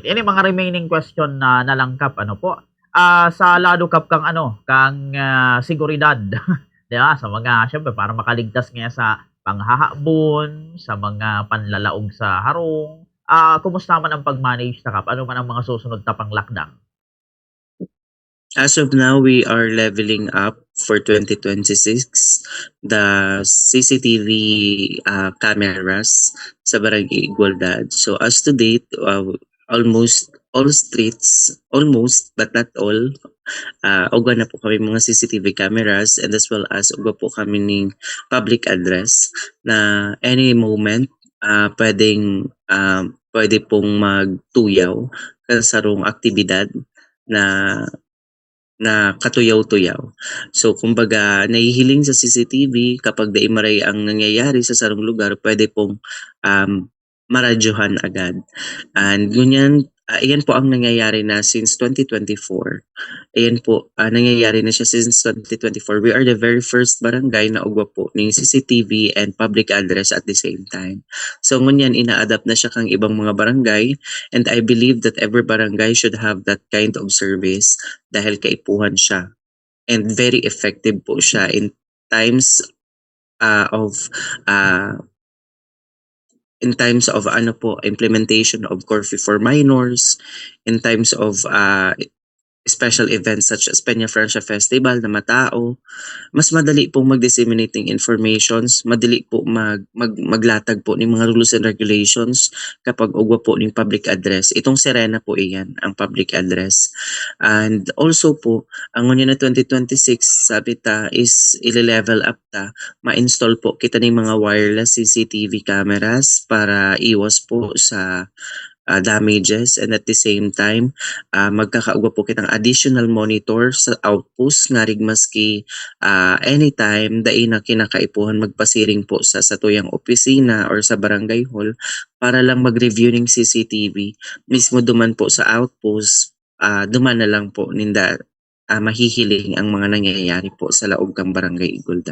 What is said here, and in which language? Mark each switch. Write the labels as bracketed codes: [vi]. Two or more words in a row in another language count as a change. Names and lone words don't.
[bik] Ini mga [en] remaining question [bik] na nalangkap ano po. Sa lado kap kang ano, kang seguridad, 'di ba? Sa mga syempre para makaligtas nga sa panghahabon, sa mga panlalaog sa harong. Kumusta man ang pag-manage ta kap? Ano man ang mga susunod na pang-lockdown? [en] As of now, we are leveling up for 2026 the CCTV cameras sa Barangay Igualdad. So as to date, almost all streets, almost but not all, [bik] ugwa na po kami mga [en] CCTV cameras, and as well as [bik] ugwa po kami ng [en] public address [bik] na [en] any moment [bik] pwede pong magtuyaw sa sarong aktibidad na katuyaw-tuyaw. So kumbaga nahihiling sa CCTV kapag daimaray ang nangyayari sa sarong lugar, pwede pong maradyohan agad. [tl] And ganyan, iyan po ang nangyayari na since 2024. Ayan po, nangyayari na siya since 2024. [en] We are the very first barangay [bik] na ugwa po ng [en] CCTV and public address at the same time. [bik] So ngunyan, ina-adapt na siya kang ibang mga barangay, [en] and I believe that every barangay should have that kind of service [bik] dahil kaipuhan siya. [en] And very effective po siya in times of ano po, implementation of curfew for minors, in times of special events such as Peña Francia Festival [bik] na matao, mas madali pong mag-disseminate ng informations, madali po maglatag po ng mga [en] rules and regulations [bik] kapag ugwa po ng [en] public address. [bik] Itong Serena po iyan, ang [en] public address. [bik] And also po, ang ngunya na 2026, sabi ta, is ile-level up ta, ma-install po kita ng mga wireless [en] CCTV cameras [bik] para iwas po sa damages, [en] and at the same time [bik] magkakaugwa po kitang [en] additional monitor [bik] sa outpost nga rig maski anytime dai na kinakaipuhan magpasiring po sa satuyang opisina or sa barangay hall para lang mag-review ng CCTV mismo duman po sa outpost, duman na lang po ninda mahihiling ang mga nangyayari po sa laog kang barangay Iguldan.